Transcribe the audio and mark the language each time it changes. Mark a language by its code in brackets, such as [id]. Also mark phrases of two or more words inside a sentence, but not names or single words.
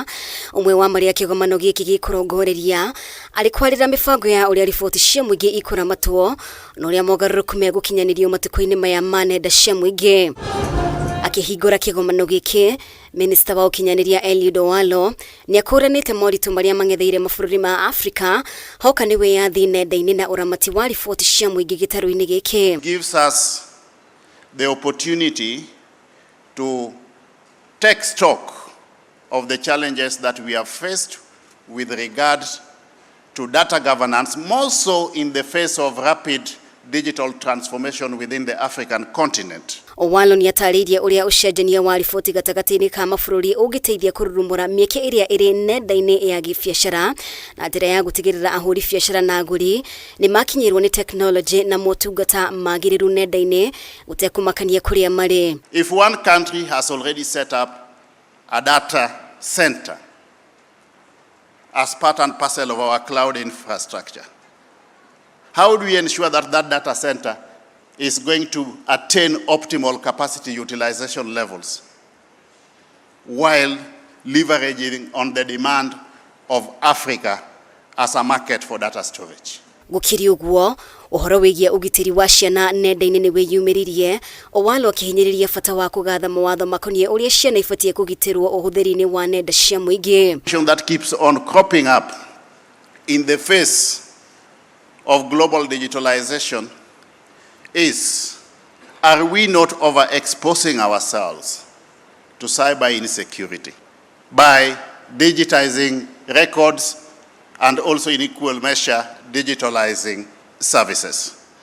[ki] Umwe wa maria kigomano giki gikurongoreria ari kwarira mibango ya uria riboti cia muingi ikuramatwo na uria mogaruruku megukinyanirio matuko-ini maya manenda cia muingi. Akihingura kigomano giki, Minister wa ukinyaniria Eliud Owalo ni akuranite moritu maria mangetheire mabũrũri ma Africa hoka ni wiyathi nenda-ini na uramati wa riboti cia muingi gitaru-ini giki. [en] Gives us the opportunity to take stock of the challenges that we have faced with regard to data governance, more so in the face of rapid digital transformation within the African continent. [ki] Owalo ni ataririe uria ucenjania wa riboti gatagati-ini ka mabũrũri ugiteithia kururumura mieke iria iri nenda-ini ya gibiacara na njira ya gutigirira ahuri biacara na aguri ni makinyirwo ni technology na motungata magiriru nenda-ini gutekumakania kuria mari. [en] If one country has already set up a data center as part and parcel of our cloud infrastructure, how do we ensure that that data center is going to attain optimal capacity utilization levels while leveraging on the demand of Africa as a market for data storage? [ki] Gukiri uguo uhoro wigie ugitiri wa ciana nenda-ini ni wiyumiririe. Owalo akihinyiriria bata wa kugatha mawatho makonie uria ciana ibatie kugitirwo uhuthiri-ini wa nenda cia muingi. [en] That keeps on cropping up in the face of global digitalization is, are we not overexposing ourselves to cyber insecurity by digitizing records and also in equal measure digitalizing services?